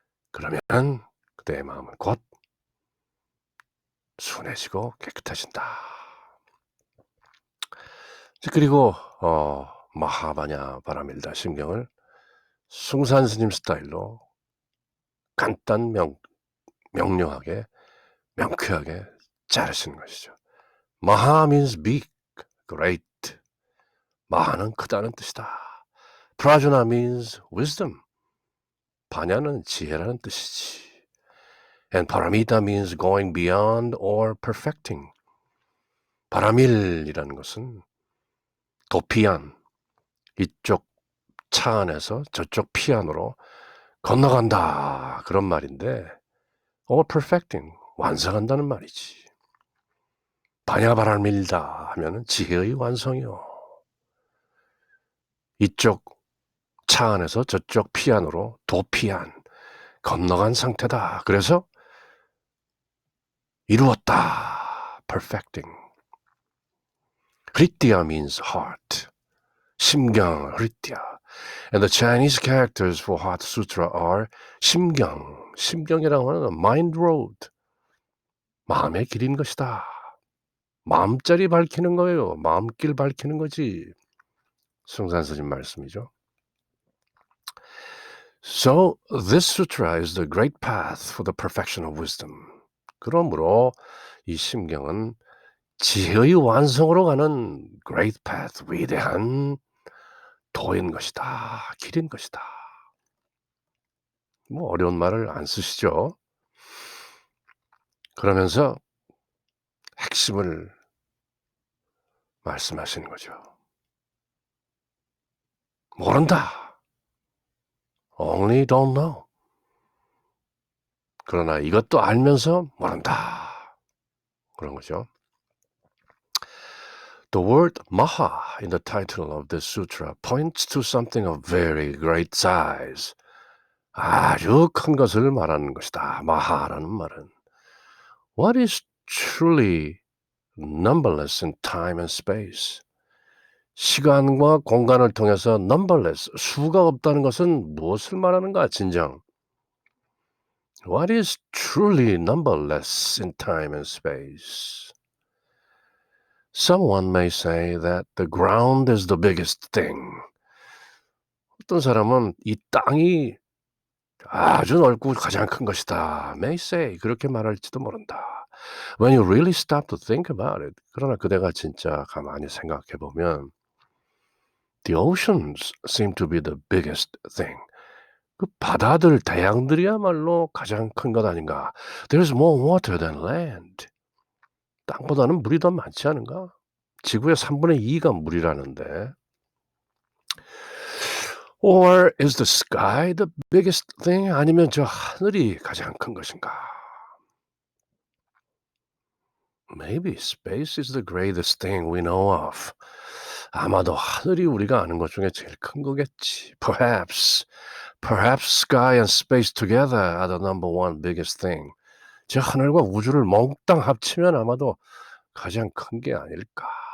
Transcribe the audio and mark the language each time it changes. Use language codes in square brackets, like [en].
[ko] 그러면 그때의 마음은 곧 순해지고 깨끗해진다. 그리고 마하바냐 바라밀다 심경을 숭산 스님 스타일로 간단 명료하게 명쾌하게 자르시는 것이죠. [en] 마하 means big, great. [ko] 마하는 크다는 뜻이다. [en] 프라주나 means wisdom. [ko] 바냐는 지혜라는 뜻이지. [en] And paramita means going beyond or perfecting. [ko] 바라밀이라는 것은 도피안, 이쪽 차 안에서 저쪽 피안으로 건너간다 그런 말인데 [en] or perfecting, [ko] 완성한다는 말이지. 바냐바라밀다 하면은 지혜의 완성이요. 이쪽 차 안에서 저쪽 피안으로 도피안, 건너간 상태다. 그래서 이루었다. perfecting. [en] hritya means heart. 심경, hritya. And the Chinese characters for Heart Sutra are 심경. [ko] 심경이라고 하는 [en] mind road. [ko] 마음의 길인 것이다. 마음자리 밝히는 거예요. 마음길 밝히는 거지. 숭산 스님 말씀이죠. [en] So this sutra is the great path for the perfection of wisdom. [ko] 그러므로 이 심경은 지혜의 완성으로 가는 [en] great path, [ko] 위대한 도인 것이다. 길인 것이다. 뭐 어려운 말을 안 쓰시죠. 그러면서 핵심을 말씀하시는 거죠. 모른다. [en] Only don't know. [ko] 그러나 이것도 알면서 모른다. 그런 거죠. [en] The word maha in the title of this sutra points to something of very great size. [ko] 아주 큰 것을 말하는 것이다. 마하라는 말은. [en] What is truly numberless in time and space? [ko] 시간과 공간을 통해서 numberless, 수가 없다는 것은 무엇을 말하는가, 진정? [en] What is truly numberless in time and space? Someone may say that the ground is the biggest thing. [ko] 어떤 사람은 이 땅이 아주 넓고 가장 큰 것이다. [en] May say [ko] 그렇게 말할지도 모른다. [en] When you really stop to think about it. [ko] 그러나 그대가 진짜 가만히 생각해 보면 [en] The oceans seem to be the biggest thing. [ko] 그 바다들, 대양들이야말로 가장 큰 것 아닌가. [en] There's more water than land. [ko] 땅보다는 물이 더 많지 않은가? 지구의 3분의 2가 물이라는데. [en] Or is the sky the biggest thing? [ko] 아니면 저 하늘이 가장 큰 것인가? [en] Maybe space is the greatest thing we know of. [ko] 아마도 하늘이 우리가 아는 것 중에 제일 큰 거겠지. [en] Perhaps sky and space together are the number one biggest thing. [ko] 저 하늘과 우주를 몽땅 합치면 아마도 가장 큰 게 아닐까.